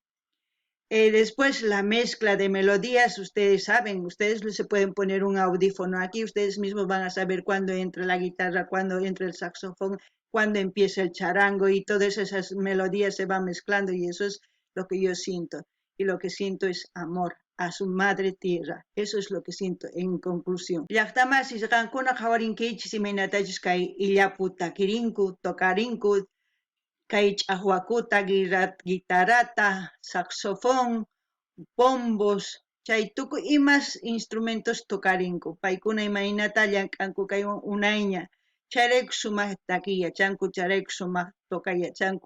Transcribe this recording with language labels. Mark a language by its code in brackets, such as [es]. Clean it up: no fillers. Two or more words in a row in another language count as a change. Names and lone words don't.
[es] Después la mezcla de melodías, ustedes saben, ustedes se pueden poner un audífono aquí, ustedes mismos van a saber cuándo entra la guitarra, cuándo entra el saxofón, cuándo empieza el charango y todas esas melodías se van mezclando y eso es lo que yo siento. Y lo que siento es amor a su madre tierra. Eso es lo que siento en conclusión. [qu] Llaqtamas isqankuna qhawarinkichis imaynatachus kay illapu takirinku, tokarinku, kay ch'aqwakuta, guitarrata, [es] saxofón, bombos, [qu] chay tukuy imas instrumentos tokarinku. Paykuna imaynata llank'anku kay unayña. Chayrayku sumaq takiyachanku, chayrayku sumaq tokayachanku.